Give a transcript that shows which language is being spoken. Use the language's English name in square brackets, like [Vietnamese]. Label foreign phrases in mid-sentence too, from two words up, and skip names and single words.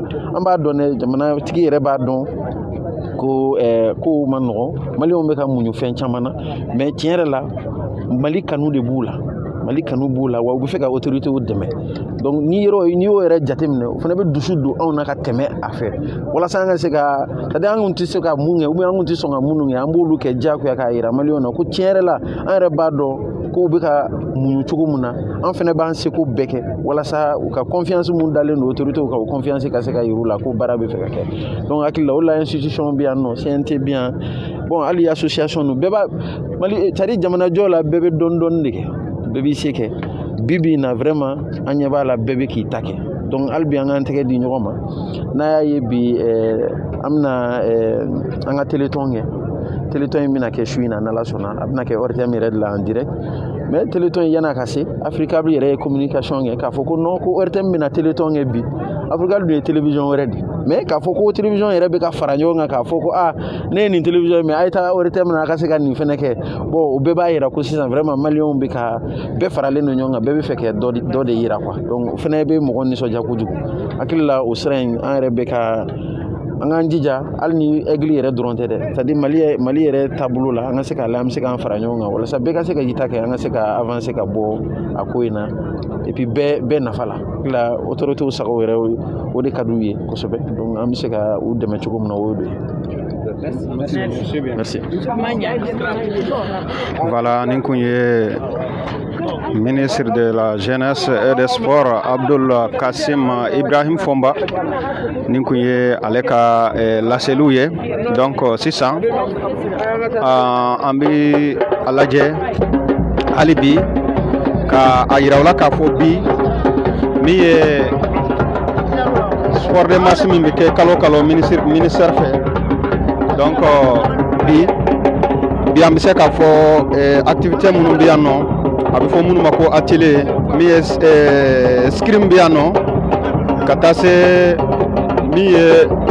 [Bambara] An b'a dɔn dɛ jamanatigi yɛrɛ b'a dɔn ko kow ma nɔgɔn, maliyɛnw bɛ ka muɲu fɛn caman na, mais tiɲɛ yɛrɛ la Mali kanu de b'u la. Mali kanu b'u la wa u bɛ fɛ ka autorité dɛmɛ. Donc n'i y'o yɛrɛ jateminɛ o fana bɛ dusu don anw na ka tɛmɛ a fɛ walasa an ka se ka [French] c'est-à-dire [Bambara] an kun tɛ se ka mun kɛ ou bien an kun tɛ sɔn ka minnu kɛ an b'olu kɛ diyagoya k'a yira maliyɛnw na ko tiɲɛ yɛrɛ la an yɛrɛ b'a dɔn k'u bɛ ka muɲu cogo min na an fana b'an seko bɛɛ kɛ walasa u ka confiance mun dalen don autorité ka o confiance ka se ka yir'u la ko baara bɛ fɛ ka kɛ. Donc hakili la o la institution bɛ yan nɔ CNT bɛ yan bon hali association ninnu bɛɛ b'a Mali [French] c'est-à-dire [Bambara] jamanajɔ la bɛɛ bɛ dɔɔni dɔɔni de kɛ. Bɛɛ b'i se kɛ bibi na vraiment an ɲɛ b'a la bɛɛ bɛ k'i ta kɛ donc hali bi an k'an tɛgɛ di ɲɔgɔn ma n'a y'a ye bi an bɛna an ka téléthon kɛ téléthon in bɛna kɛ su in na n'Ala sɔnna a bɛna kɛ ORTM yɛrɛ de la [French] en direct [Bambara] mais téléthon in yan'a ka se Africable yɛrɛ ye communication kɛ k'a fɔ ko non ko ORTM bɛna téléthon kɛ bi Africable dun ye télévision wɛrɛ de mais k'a fɔ ko télévision yɛrɛ bɛ ka fara ɲɔgɔn kan k'a fɔ ko ne ye nin télévision mais a ye taa ORTM na a ka se ka nin fɛnɛ kɛ bon o bɛɛ b'a yira ko sisan vraiment maliyɛnw bɛ ka bɛɛ faralen don ɲɔgɔn kan bɛɛ bɛ fɛ kɛ dɔ de yira quoi donc o fɛnɛ bɛ mɔgɔ nisɔndiya kojugu hakili la o sira in an yɛrɛ bɛ ka an k'an jija hali ni aigle yɛrɛ dɔrɔn tɛ dɛ [French] c'est à dire [Bambara] Mali yɛrɛ taabolo la an ka se k'a la an bɛ se k'an fara ɲɔgɔn kan walasa bɛɛ ka se ka yita kɛ an ka se ka avancer ka bɔ a ko in na [French] et puis [Bambara] bɛɛ nafa la la autorités sago yɛrɛ o de ka d'u ye kosɛbɛ donc an bɛ se ka u dɛmɛ cogo min na o y'o de ye. Merci. Voilà, nin kun ye [French] ministre de la jeunesse et des sports [Bambara] Abdul Kasim Ibrahim Fomba nin kun ye ale ka laseliw ye donc sisan an bɛ a lajɛ hali bi ka a yira u la k'a fɔ bi min ye [French] sport de masse [Bambara] min bɛ kɛ kalo kalo ministère fɛ donc bi an bɛ se k'a fɔ activité minnu bɛ yan nɔ a bɛ fɔ minnu ma ko atelier min ye scrim bɛ yan nɔ ka taa se min ye